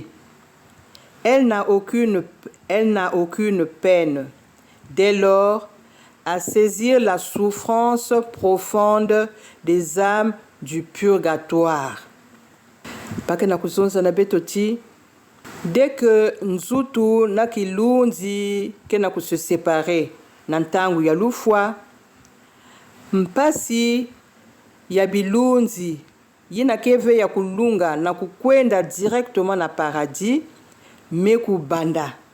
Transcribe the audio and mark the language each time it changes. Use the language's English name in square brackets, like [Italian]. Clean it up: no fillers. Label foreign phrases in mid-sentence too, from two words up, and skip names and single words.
[French] Elle n'a aucune peine, dès lors, à saisir la souffrance profonde des âmes du purgatoire. Dès que [Kituba (Democratic Republic of Congo)] Nzutu na kilunzi kena [French] se séparer [Kituba (Democratic Republic of Congo)] na ntangu ya lufwa, mpasi ya bilunzi yina keve ya kulunga na kukwenda directement na paradis meku banda.